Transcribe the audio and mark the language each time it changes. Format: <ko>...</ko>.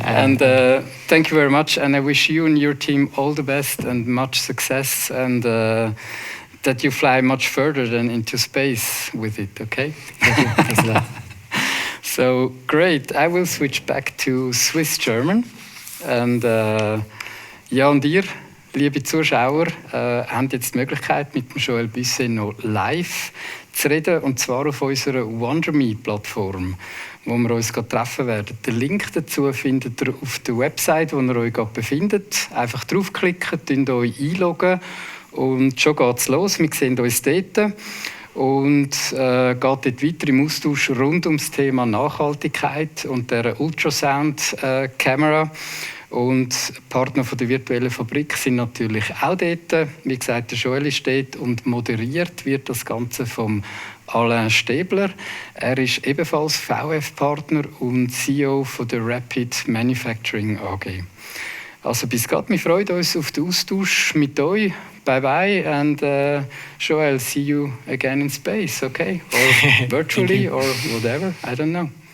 <en>And thank you very much, and I wish you and your team all the best and much success, and that you fly much further than into space with it, okay? Thank you. Thanks a lot. So, great. I will switch back to Swiss German.</en> <de>Und und ihr, liebe Zuschauer, habt jetzt die Möglichkeit, mit dem Joel Busset noch live zu reden, und zwar auf unserer WonderMe-Plattform, wo wir uns treffen werden. Den Link dazu findet ihr auf der Website, wo ihr euch gerade befindet. Einfach draufklicken, euch einloggen und schon geht's los. Wir sehen uns dort. Und geht dort weiter im Austausch rund ums Thema Nachhaltigkeit und der Ultrasound-Kamera. Und Partner von der virtuellen Fabrik sind natürlich auch dort. Wie gesagt, der Joel ist dort, und moderiert wird das Ganze vom Alain Stäbler. Er ist ebenfalls VF-Partner und CEO von der Rapid Manufacturing AG. Also bis gerade, wir freuen uns auf den Austausch mit euch.</de> <en>Bye bye, and Joel, see you again in space, okay? Or virtually, or whatever, I don't know.</en>